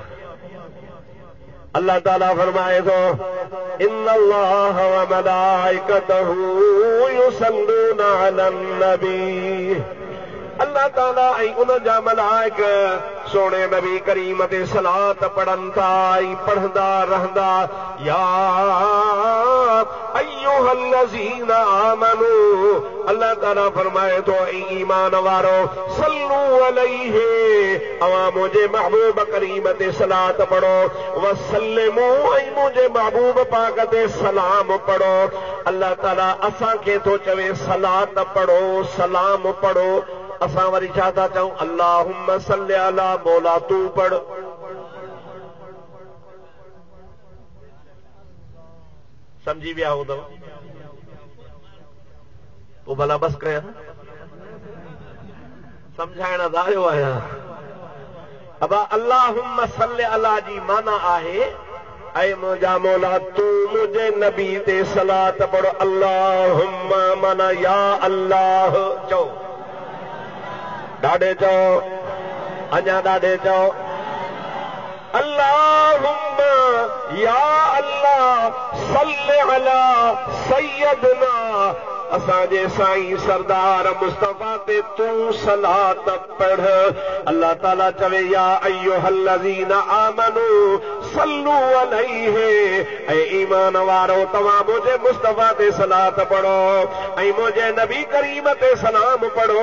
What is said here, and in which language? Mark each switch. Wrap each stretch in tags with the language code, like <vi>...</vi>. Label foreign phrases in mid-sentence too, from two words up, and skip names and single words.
<sd>अल्लाह ताला फरमाए थो</sd> <ar>إن الله وملائكته يصلون على النبي.</ar> <sd>अल्लाह ताला ऐं उन जा मलाइक सोने नबी करीम ते सलात पढ़नि था ऐं पढ़ंदा रहंदा।</sd> <ar>يا أيها الذين آمنوا,</ar> <sd>अल्लाह ताला फरमाए थो ऐं ईमान वारो</sd> <ar>صلوا عليه,</ar> <sd>अवां मुंहिंजे महबूब करीम ते सलात पढ़ो। वसल्लिमू, ऐं मुंहिंजे महबूब पाक ते सलाम पढ़ो। अल्लाह ताला असांखे थो चवे सलात पढ़ो, सलाम पढ़ो। असां वरी छा था चऊं?</sd> <ar>اللهم صل على,</ar> <sd>मौला तू पढ़। समझी विया हूंदव? पोइ भला बस कयां, सम्झाइण आयो आहियां। अब</sd> <ar>اللهم صل على</ar> <sd>जी माना आहे ऐं मुंहिंजा मौला तू मुंहिंजे नबी ते सलात पढ़। अल्लाहुम्मा माना या अल्लाह। चओ ॾाढे चओ, अञा ॾाढे चओ।</sd> <ar>اللهم يا الله صل على سيدنا,</ar> <sd>असांजे साईं सरदार मुस्तफा ते तू सलात पढ़। अल्लाह ताला चवे</sd> <ar>يا أيها الذين آمنوا صلوا عليه,</ar> <sd>ऐं ईमान वारो तव्हां मुंहिंजे मुस्तफा ते सलात पढ़ो ऐं मुंहिंजे नबी करीम ते सलाम पढ़ो।</sd>